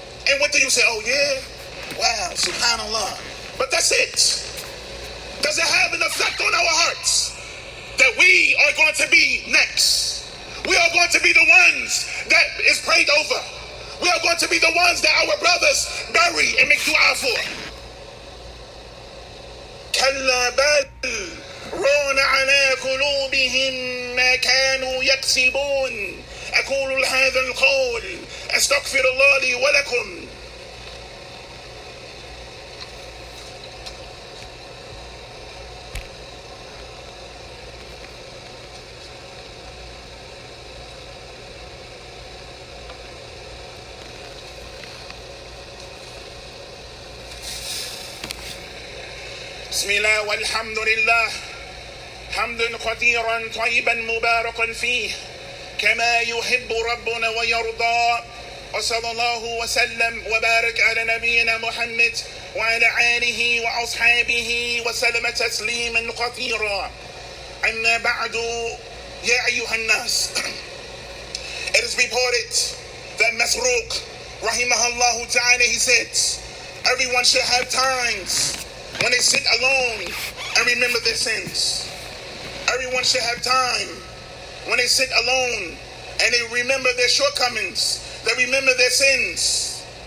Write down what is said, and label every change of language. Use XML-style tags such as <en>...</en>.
<en>And what do you say? Oh yeah? Wow, subhanallah. But that's it. Does it have an effect on our hearts that we are going to be next? We are going to be the ones that is prayed over. We are going to be the ones that our brothers bury and make dua for.</en> <ar>كلا بل ران على قلوبهم ما كانوا يكسبون. أقول هذا القول أستغفر الله لي ولكم. بسم الله والحمد لله حمدا كثيرا طيبا مباركا فيه كما يحب ربنا ويرضى وصلى الله وسلم وبارك على نبينا محمد وعلى آله وأصحابه وسلم تسليما كثيرا أما بعد يا أيها الناس.</ar> <en>It is reported that Masruq rahimahullah ta'ala, he said, everyone should have times when they sit alone and remember their sins. Everyone should have time when they sit alone and they remember their shortcomings, they remember their sins.</en>